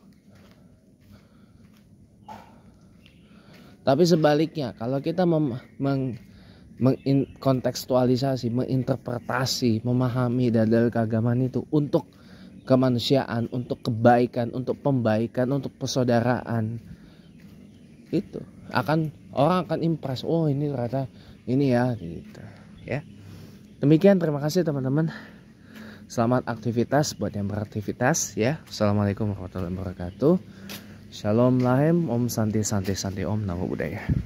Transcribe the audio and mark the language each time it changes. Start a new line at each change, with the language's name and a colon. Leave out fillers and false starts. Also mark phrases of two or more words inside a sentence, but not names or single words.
Indonesian: Tapi sebaliknya, kalau kita mengkontekstualisasi, menginterpretasi, memahami dalil keagamaan itu untuk kemanusiaan, untuk kebaikan, untuk pembaikan, untuk persaudaraan, itu orang akan impress. Oh ini ternyata ini ya, gitu ya. Demikian, terima kasih teman-teman. Selamat aktivitas buat yang beraktivitas ya.
Arabic: السلام عليكم ورحمة الله وبركاته.
Hebrew: שלום להם,
Sanskrit: ॐ शान्ति शान्ति शान्ति,
Pali: om namo buddhaya.